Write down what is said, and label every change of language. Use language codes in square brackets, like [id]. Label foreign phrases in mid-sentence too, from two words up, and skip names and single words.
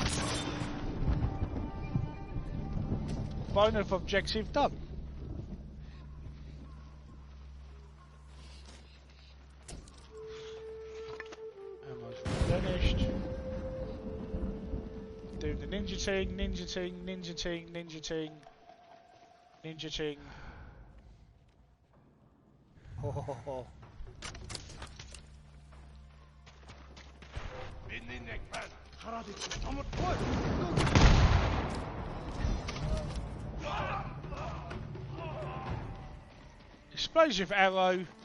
[en] Bonus objective done. Finished. Doing the ninja ting, ninja ting, ninja ting, ninja ting, ninja ting. Ho ho ho ho. Explosive arrow.